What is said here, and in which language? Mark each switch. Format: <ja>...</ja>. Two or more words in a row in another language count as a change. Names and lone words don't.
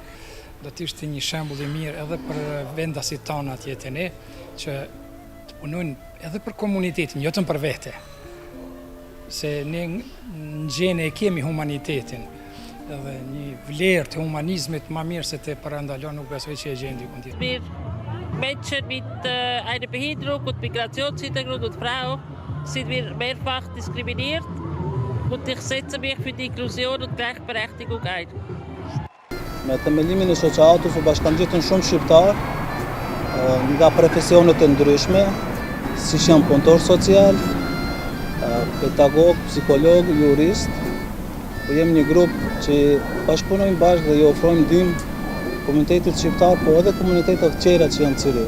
<sq>Do të ishte një shembull i mirë edhe për vendasit tanë atje te ne, që të punojnë edhe për komunitetin, jo vetëm për vete. Se ne në gjene e kemi humanitetin edhe një vlerë të humanizmit ma mirë se të Parandalo nuk besoj që e gjenë dikun tjetër.</sq> <de>Wir Menschen mit einer Behinderung und Migrationshintergrund und Frau sind wir mehrfach diskriminiert und ich setze mich für die Inklusion und Gleichberechtigung ein.</de> <sq>Me themelimin e shoqatës u bashkangjitur shumë shqiptar nga profesionet e ndryshme, si janë punëtor social, pedagog, psikolog, jurist. Po jemi një grup që bashkëpunojmë bashkë dhe i ofrojmë ndihmë komunitetit shqiptar, po edhe komunitetet të tjera që janë Cyriu.</sq>